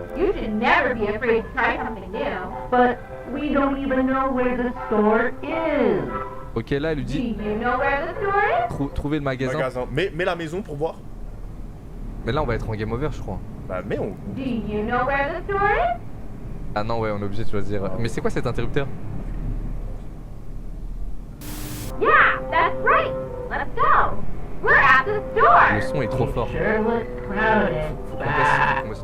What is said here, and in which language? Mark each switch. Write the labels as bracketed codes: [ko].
[en] You should never be afraid to try something new. But we don't even know where the store is. [fr] Ok, là, elle lui [en] Do [fr] dit [en] you know where the store is? [fr] trouver le magasin. Magasin. Mets la maison pour voir. Mais là, on va être en game over, je crois. Bah, mais on. [en] Do you know where the store is? [fr] Ah non, ouais, on est obligé de choisir. Mais c'est quoi cet interrupteur? [en] Yeah, that's right. Let's go. We're at the store. [fr] Le son est trop fort. [en] Sure looks crowded. [fr] Faut qu'on baisse, faut qu'on baisse.